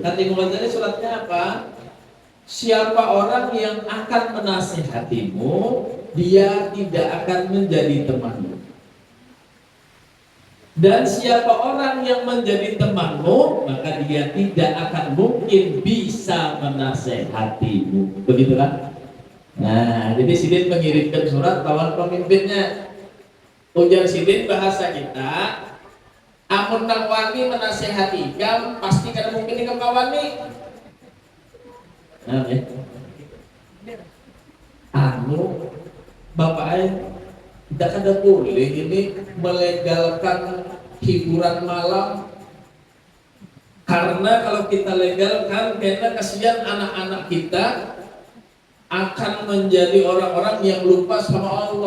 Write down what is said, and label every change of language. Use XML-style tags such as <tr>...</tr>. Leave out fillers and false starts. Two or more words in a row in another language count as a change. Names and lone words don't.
<id>Kata Imam Ghazali suratnya apa? Siapa orang yang akan menasihatimu, dia tidak akan menjadi temanmu. Dan siapa orang yang menjadi temanmu, maka dia tidak akan mungkin bisa menasehatimu. Begitulah.</id> <bjn>Nah, jadi Sidin mengirimkan surat lawan pemimpinnya. Ujar Sidin bahasa kita, amun nang wani menasehati ikam, pasti kada mungkin ikam kawani. Nah, ya.</bjn> <id>Bapak tidak ada boleh ini melegalkan hiburan malam, karena kalau kita legalkan, karena kasihan anak-anak kita akan menjadi orang-orang yang lupa sama Allah.</id>